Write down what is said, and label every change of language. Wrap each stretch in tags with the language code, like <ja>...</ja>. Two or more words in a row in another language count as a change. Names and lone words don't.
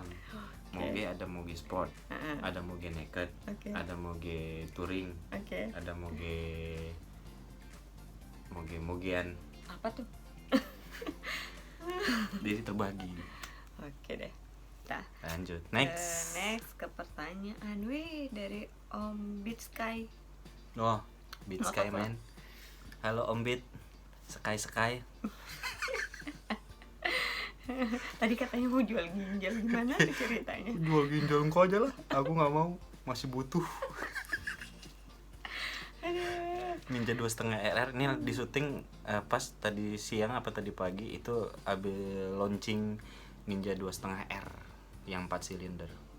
<id>Moge ada moge sport, ada moge naked, ada moge touring, ada mogean. Apa tuh? Jadi terbagi. Oke deh. Lanjut. Next ke pertanyaan dari Om Beat Sky. Oh, Beat Sky man. Halo Om Beat. Sky. Tadi katanya mau jual ginjal, gimana tuh ceritanya? Jual ginjal engkau aja lah, aku nggak mau, masih butuh. Ninja 2,5 RR ini di syuting pas tadi siang apa tadi pagi itu abis launching Ninja 2,5 R yang 4 silinder.</id>